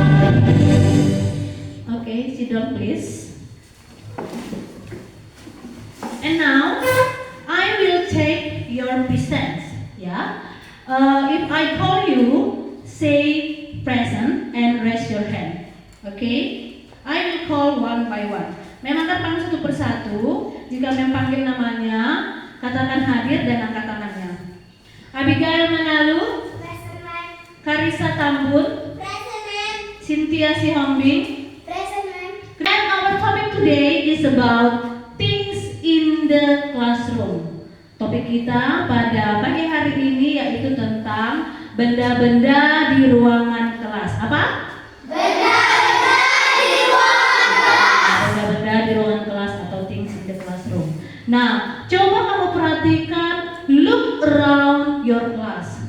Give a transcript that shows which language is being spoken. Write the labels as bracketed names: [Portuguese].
[English] Okay, sit down, please. And now, I will take your presents. Yeah. If I call you, say present and raise your hand. Okay. I will call one by one. [Indonesian] Memang akan panggil satu persatu. Jika memang panggil namanya, katakan hadir dan angkat tangannya. [English] Abigail Manalu, Present, ma'am. Karisa Tambun, Present, ma'am. Cynthia Sihombing. Present, ma'am. And our topic today is about things in the classroom. [Indonesian] Topik kita pada pagi hari ini yaitu tentang benda-benda di ruangan kelas. Apa? Benda-benda di ruangan kelas. Benda-benda di ruangan kelas atau [English] things in the classroom. [Indonesian] Nah, coba kamu perhatikan, [English] look around your class.